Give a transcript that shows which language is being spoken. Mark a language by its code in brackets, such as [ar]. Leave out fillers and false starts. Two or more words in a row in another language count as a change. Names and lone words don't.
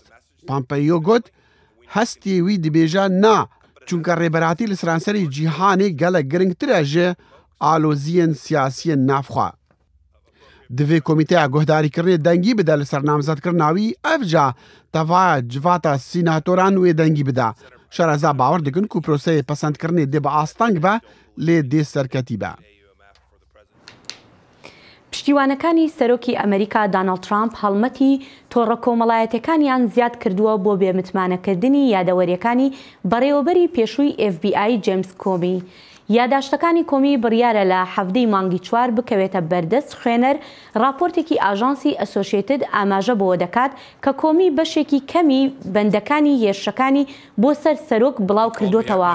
[ku] Pompeo got hestê wî dibêje na çunka rêberatî li seranserî cîhanê gelek giringtir e ji aloziyên siyasiyên navxwe. Divê komîteya guhdarîkirinê dengî bide li ser namzetkirina wî ev ca tevaya civata sînatoran wê dengî bide. Şereza bawer dikin ku proseyê pesendkirinê dê bi asteng be lê dê serketî be. [ckb] پشتیوانەکانی سەرۆکی ئەمریکا دانەڵد ترامپ هەڵمەتی تۆڕە کۆمەڵایەتەکانیان زیاد کردووە بۆ بێمتمانەکردنی یادەوەریەکانی بەڕێوەبەری پێشووی FBI جیمز کۆمی. یاداشتەکانی کۆمی بڕیارە لە هەفتەی مانگی 4 بکەوێتە بەردەست خوێنەر راپۆرتێکی ئاژانسی ئەسۆشیێتد ئاماژە بۆ دەکات کە کۆمی بەشێکی کەمی بەندەکانی هێرشەکانی بۆ سەر سەرۆک بڵاو کردوتەوە.